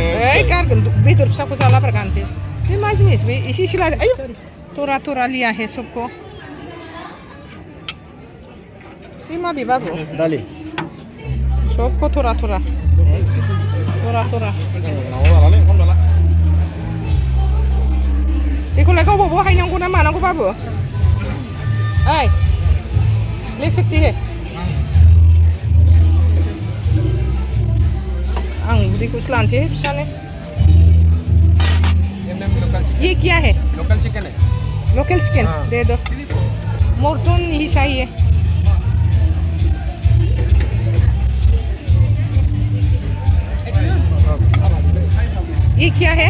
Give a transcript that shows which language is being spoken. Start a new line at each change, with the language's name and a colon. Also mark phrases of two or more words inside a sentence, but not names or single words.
Bodo: ओइ गारगोन बेदर फिसाखौ जालाबारगानोसै बे मा जिनिस बे एसे एसे लाजो आयु थरा लिया हे सबखौ बे माबे बाबु दालि सबखौ थरा बेखौलाय गावबागाव हायनांगौ ना मानांगौ बाबु ओइ
Hindi: ले सकती है
Bodo: आं उदैखौसो लानोसै फिसानो
Hindi: ये क्या है लोकल चिकन है लोकल चिकन दे दो मटन ही चाहिए ये क्या है